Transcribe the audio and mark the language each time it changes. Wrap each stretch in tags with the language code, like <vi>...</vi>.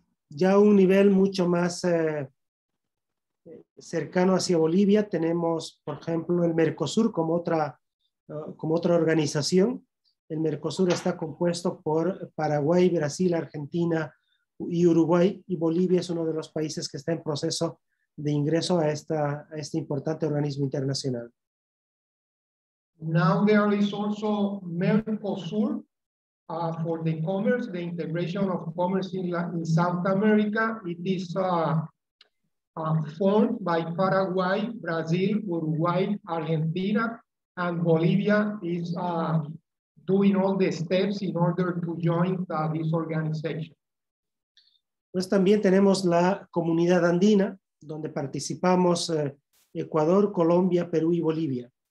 <es>Ya a un nivel mucho más cercano hacia Bolivia, tenemos, por ejemplo, el Mercosur como otra organización. El Mercosur está compuesto por Paraguay, Brasil, Argentina y Uruguay, y Bolivia es uno de los países que está en proceso de ingreso a este importante organismo internacional.</es> <en>Now there is also Mercosur for the commerce, the integration of commerce in South America. It is formed by Paraguay, Brazil, Uruguay, Argentina, and Bolivia is doing all the steps in order to join this organization.</en> <es>Pues también tenemos la Comunidad Andina, donde participamos Ecuador, Colombia, Perú y Bolivia.</es>